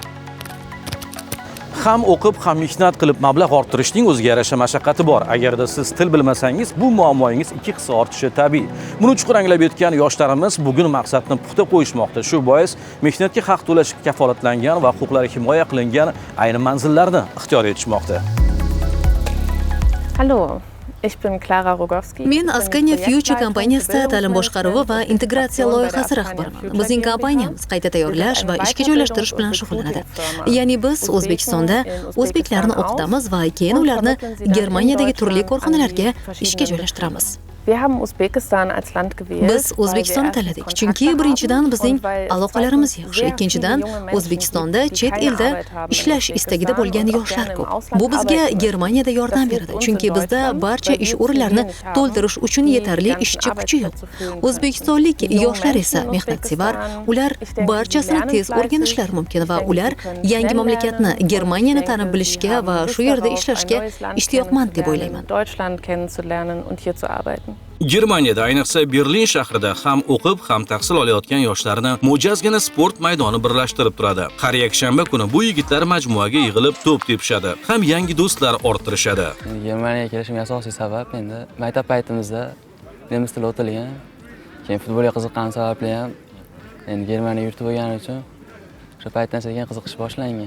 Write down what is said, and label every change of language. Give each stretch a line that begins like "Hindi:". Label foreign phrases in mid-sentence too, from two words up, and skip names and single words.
Uzbek: Ham o'qib, ham mehnat qilib mablag' orttirishning o'ziga yarasha mashaqqati bor. Agarda siz til bilmasangiz, bu muammoingiz 2 hissa ortishi tabiiy. Buni chuqur anglab yetgan yoshlarimiz bugun maqsadni puxta qo'yishmoqda. Shu bois mehnatga haq to'lash kafolatlangan va huquqlari himoya qilingan ayni manzillarni ixtiyor etishmoqda.
German: Hallo, ich bin Clara Rogowski.
Uzbek: Men Askania Future kompaniyasida ta'lim boshqaruvi va integratsiya loyihasi rahbariman. Bizning kompaniyamiz qayta tayyorlash va ishga joylashtirish bilan shug'ullanadi. Ya'ni biz O'zbekistonda o'zbeklarni o'qitamiz va keyin ularni Germaniyadagi turli korxonalarga ishga joylashtiramiz.
German: Wir haben Usbekistan als Land gewählt.
Uzbek: Biz O'zbekistonni tanladik, chunki birinchidan bizning aloqalarimiz yaxshi, ikkinchidan O'zbekistonda chet elda ishlash istagida bo'lgan yoshlar ko'p. Bu bizga Germaniyada yordam beradi, chunki bizda barcha ish o'rinlarini to'ldirish uchun yetarli ishchi kuchi yo'q. O'zbekistonlik yoshlar esa mehnatsevar, ular barchasini tez o'rganishlari mumkin va ular yangi mamlakatni, Germaniyani tanib bilishga va shu yerda ishlashga ishtiyoqmand deb o'ylayman.
German: Deutschland kennenzulernen und hier zu arbeiten.
Uzbek: Germaniyada, ayniqsa Berlin shahrida ham o'qib, ham tahsil olayotgan yoshlarni mo'jazgina sport maydoni birlashtirib turadi. Har yakshanba kuni bu yigitlar majmuaga yig'ilib to'p tepishadi, ham yangi do'stlar orttirishadi. Germaniyaga kelishimga asosiy sabab endi maktab paytimizda nemis tili o'tilgan, keyin futbolga qiziqqanim sababli ham endi Germaniya yurti bo'lgani uchun o'sha paytdan sekin qiziqish boshlangan.